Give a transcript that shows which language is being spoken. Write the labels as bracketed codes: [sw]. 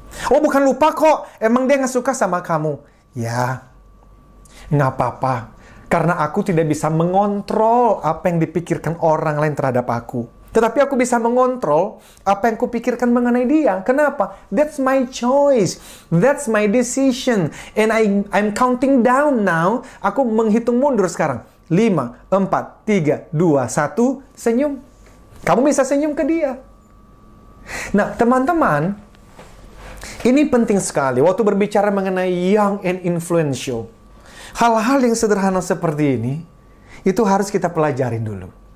[id] Oh, bukan lupa kok, emang dia nggak suka sama kamu. Ya, nggak apa-apa. Karena aku tidak bisa mengontrol apa yang dipikirkan orang lain terhadap aku. Tetapi aku bisa mengontrol apa yang kupikirkan mengenai dia. Kenapa? [en] That's my choice. That's my decision. And I'm counting down now. [id] Aku menghitung mundur sekarang. 5, 4, 3, 2, 1, senyum. Kamu bisa senyum ke dia. Nah, teman-teman, ini penting sekali waktu berbicara mengenai [en] young and influential. [id] Hal-hal yang sederhana seperti ini, itu harus kita pelajarin dulu.